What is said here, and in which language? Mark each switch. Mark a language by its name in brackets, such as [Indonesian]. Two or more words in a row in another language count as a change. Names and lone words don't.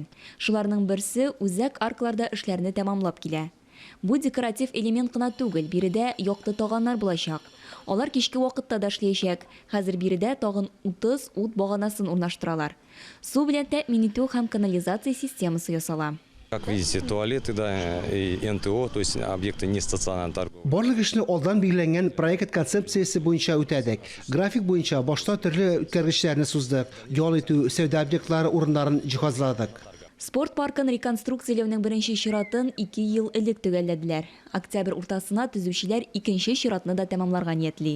[Tatar] Шуларның берсе үзәк аркаларда эшләрне тәмамлап килә. Бу декоратив элемент кына түгел, биредә якты таганнар булачак. Алар кичке вакытта да эшләячәк. Хәзер биредә тагын 30 ут баганасын урнаштыралар. Су белән тәэмин итү һәм канализация системасы ясала. [Russian] Как видите, туалеты, да, и НТО, то есть объекты не стационарной торговли. [Tatar] Барлык эшне алдан билгеләнгән проект концепциясе буенча үтәдек. График буенча башта төрле үткәргечләрне суздык. Ял итү, сәүдә объектлары урыннарын җиһазладык. Спорт паркын реконструкцияләүнең беренче чиратын 2 ел элек төгәлләделәр. Октябрь уртасына төзүчеләр икенче чиратны да тәмамларга ниятли.